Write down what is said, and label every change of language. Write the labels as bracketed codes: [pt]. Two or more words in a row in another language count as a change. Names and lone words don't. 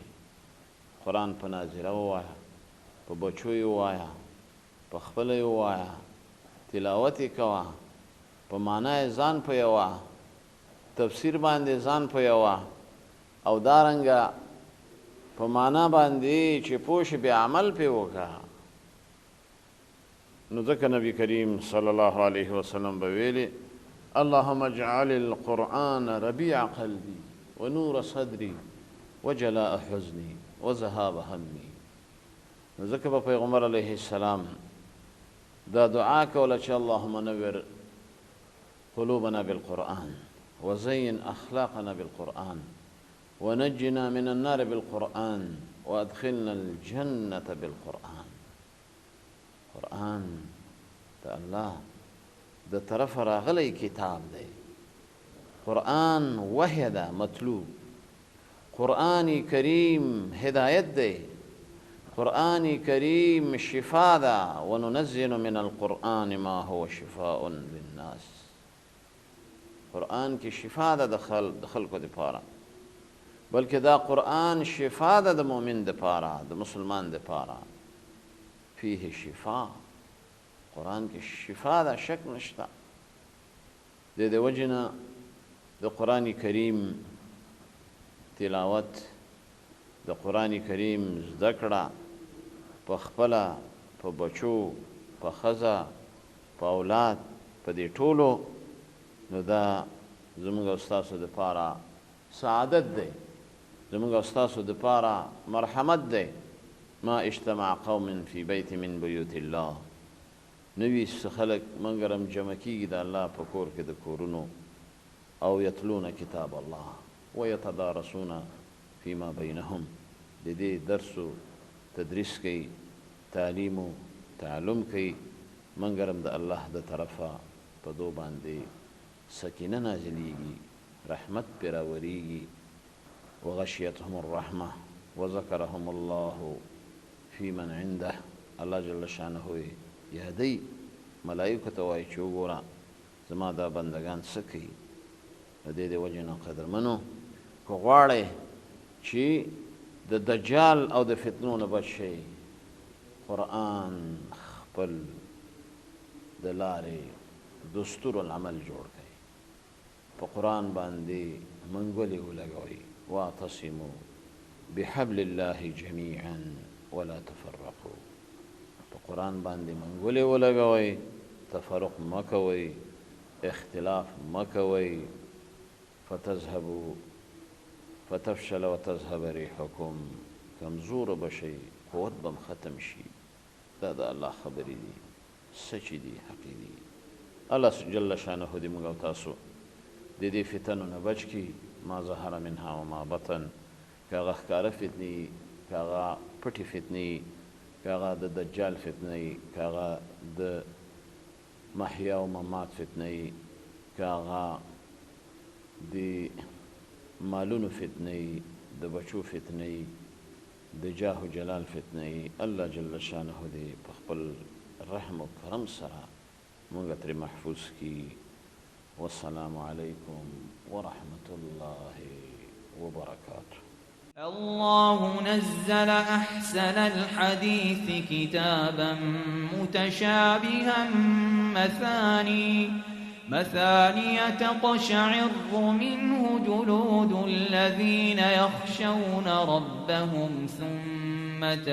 [ps] قرآن په ناظره ووایه، په بچو یې ووایه، په خپله یې ووایه، تلاوت یې کوه، په معنا یې ځان پوهوه، تفسیر باندې ځان پوهوه، او دارنګه په معنا باندې چې پوه شي بیا عمل پې وکړه. نو ځکه نبي کریم [ar] صلی الله علیه وسلم [ps] به ویلي [ar] اللهم اجعل القرآن ربيع قلبي ونور صدري وجلاء حزني وذهاب همي. [ps] نو ځکه به پیغمبر [ar] علیه السلام [ps] دا دعا کوله چې [ar] اللهم نور قلوبنا بالقرآن وزين أخلاقنا بالقرآن ونجنا من النار بالقرآن وادخلنا الجنة بالقرآن. [ps] قرآن د الله د طرف راغلی کتاب دی. قرآن وحی ده، مطلوب. قرآن کریم هدایت دی. قرآن کریم شفا ده. [ar] وننزل من القرآن ما هو شفاء للناس. [ps] قرآن کې شفا ده د خلکو دپاره، بلکې دا قرآن شفا ده د مؤمن دپاره، د مسلمان دپاره. [ar] فيه شفا، [ps] قرآن کې شفا ده، شک نشته. د دې وجې نه د قرآن کریم تلاوت، د قرآن کریم زده کړه، په خپله، په بچو، په ښځه، په اولاد، په دې ټولو، نو دا زموږ او ستاسو دپاره سعادت دی، زموږ او ستاسو دپاره مرحمت دی. [ar] ما اجتمع قوم فی بیت من بیوت الله. [ps] نوي خلک مګر هم جمع کېږي د الله په کور کې د کورونو، او [ar] یتلون کتاب الله ویتدارسون فیما بینهم. [ps] د دې درس و تدریس کوي، تعلیم و تعلم کوي، مګر هم د الله د طرفه په دو باندې سکینه نازلیږي، رحمت پرې راوریږي. [ar] وغشیتهم الرحمه وذکرهم الله فی من عنده. [ps] الله [ar] جل شانه [ps] یادی ملائکو ته وایي چې وګوره زما دا بندگان څه کوي. د دې وجې نه قدرمنو که غواړئ چې د دجال او د فتنو نه بچ شئ، قرآن خپل د لارې دستور العمل جوړ کړئ، په قرآن باندې منګولې ولګوئ. [ar] واعتصموا بحبل الله جميعا ولا تفرقوا. [ps] په قرآن باندې منګولې ولګوئ، تفرق مه کوئ، اختلاف مه کوئ. [ar] فتفشل وتذهب ريحكم. [ps] کمزور بشئ، قوت بم ختم شي. دا د الله خبرې دي، سچې دي، حقې دي. الله [ar] جل شانه [ps] دې موږ او تاسو د دې فتنو نه بچ کړي، [ar] ما ظهر منها وما بطن. [ps] که هغه ښکاره فتنې، که هغه پټې فتنې، که هغه د دجال فتنې، که هغه د محیا و ممات فتنې، که هغه د مالونو فتنې، د بچو فتنې، د جاه و جلال فتنې. الله [ar] جل شانه [ps] دې په خپل رحم و کرم سره موږ ترې محفوظ کړي. [ar] والسلام علیکم ورحمة الله وبركاته. الله نزل أحسن الحديث كتابا متشابها مثاني تقشعر منه جلود الذين يخشون ربهم ثم